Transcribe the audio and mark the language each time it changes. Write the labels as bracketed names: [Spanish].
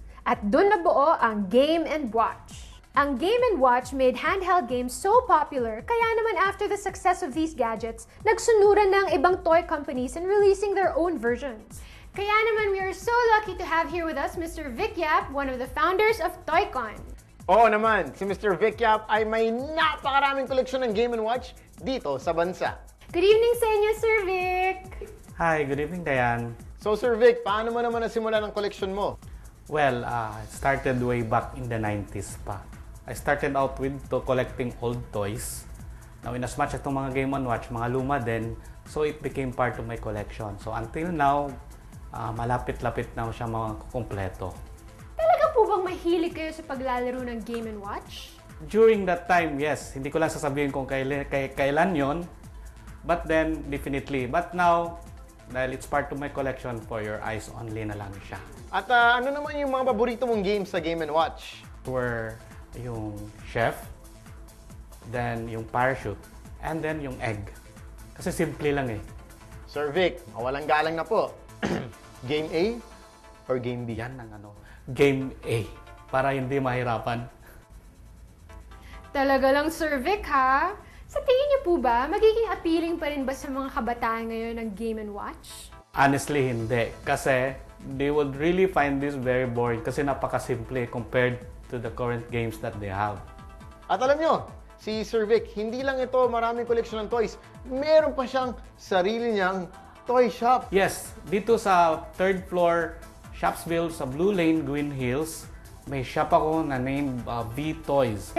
[Filipino] At dun nabuo ang Game & Watch. Ang Game & Watch [English] made handheld games so popular, [Filipino] kaya naman [English] after the success of these gadgets, [Filipino] nagsunuran ng ibang toy companies [English] in releasing their own versions. [Filipino] Kaya naman [English] we are so lucky to have here with us Mr. Vic Yap, one of the founders of Toycon. [Filipino] Oo naman, si Mr. Vic Yap ay may napakaraming koleksyon ng Game & Watch dito sa bansa. [English] Good evening sa inyo, Sir Vic! Hi, good evening, Diane. [Filipino] So Sir Vic, paano mo naman nasimula ng koleksyon mo? [English] Well, it started way back in the 90s pa. I started out with collecting old toys. Now, in as much as [Filipino] itong mga Game & Watch, mga luma din, [English] so it became part of my collection. So until now, [Filipino] malapit-lapit na siya mga kumpleto. Talaga po bang mahilig kayo sa paglalaro ng Game & Watch? [English] During that time, yes. [Filipino] Hindi ko lang sasabihin kung kailan yon. [English] But then, definitely. But now, dahil it's part of my collection, for your eyes only [Filipino] na lang siya. At ano naman yung mga paborito mong games sa Game & Watch? [English] Were yung Chef, then yung Parachute, and then yung Egg. [Filipino] Kasi simple lang eh. Sir Vic, mawalang galang na po. Game A or Game B? Yan ang Game A. Para hindi mahirapan. Talaga lang, Sir Vic, ha? Sa tingin niyo po ba, magiging appealing pa rin ba sa mga kabataan ngayon ng Game & Watch? Honestly, hindi. [English] Kasi they would really find this very boring [Filipino] kasi napakasimple [English] compared to the current games that they have. [Filipino] At alam nyo, si Sir Vic, hindi lang ito maraming collection ng toys. Meron pa siyang sarili niyang toy shop. Yes, dito sa 3rd floor, Shopsville sa Blue Lane, Green Hills, may shop ako na named V-Toys.